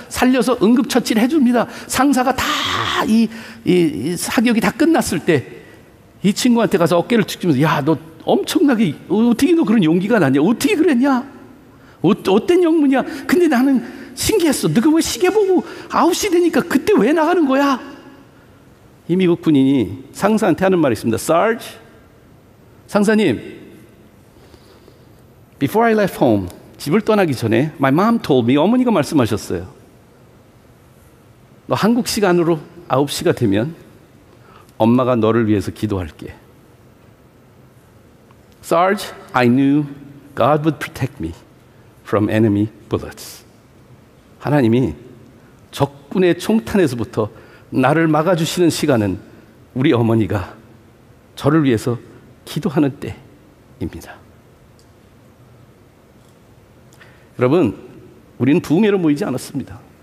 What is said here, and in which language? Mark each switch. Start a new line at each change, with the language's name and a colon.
Korean: 살려서 응급처치를 해줍니다. 상사가 다 이 사격이 다 끝났을 때 이 친구한테 가서 어깨를 툭 치면서 야, 너 엄청나게 어떻게 너 그런 용기가 나냐? 어떻게 그랬냐? 어떤 영문이야? 근데 나는 신기했어. 너가 왜 시계 보고 9시 되니까 그때 왜 나가는 거야? 이 미국 군인이 상사한테 하는 말이 있습니다.
English: Sarge,
Korean: 상사님,
English: before I left home,
Korean: 집을 떠나기 전에
English: my mom told me,
Korean: 어머니가 말씀하셨어요. 너 한국 시간으로 9시가 되면 엄마가 너를 위해서 기도할게.
English: Sarge, I knew God would protect me from enemy bullets.
Korean: 하나님이 적군의 총탄에서부터 나를 막아주시는 시간은 우리 어머니가 저를 위해서 기도하는 때입니다. 여러분, 우리는 부흥회로 모이지 않았습니다.